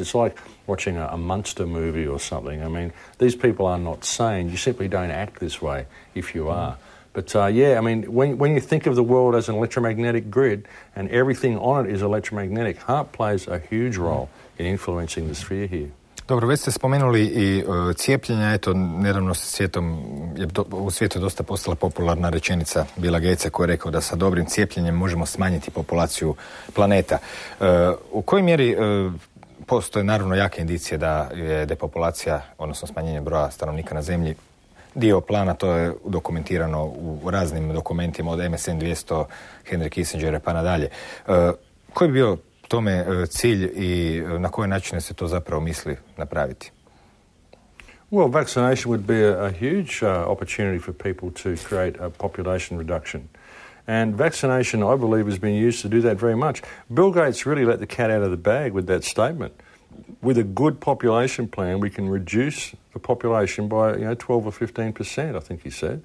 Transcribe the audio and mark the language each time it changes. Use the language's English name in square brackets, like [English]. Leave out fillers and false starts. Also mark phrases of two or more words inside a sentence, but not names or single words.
[English] It's like watching a monster movie or something. I mean, these people are not sane. You simply don't act this way if you are. But I mean, when you think of the world as an electromagnetic grid and everything on it is electromagnetic, HARP plays a huge role in influencing the sphere here. [Croatian] Dobro, već ste spomenuli i cijepljenja. Eto, nedavno u svijetu dosta postala popularna rečenica Billa Gatesa koji je rekao da sa dobrim cijepljenjem možemo smanjiti populaciju planeta. U kojoj mjeri postoje naravno jake indicije da je depopulacija, odnosno smanjenje broja stanovnika na Zemlji, dio plana, to je dokumentirano u raznim dokumentima od MSN 200, Henry Kissingera pa nadalje. Koji bi bio tome cilj i na koje načine se to zapravo misli napraviti? [English] Well, vaccination would be a huge opportunity for people to create a population reduction. And vaccination, I believe, has been used to do that very much. Bill Gates really let the cat out of the bag with that statement. With a good population plan, we can reduce the population by 12 or 15%, I think he said.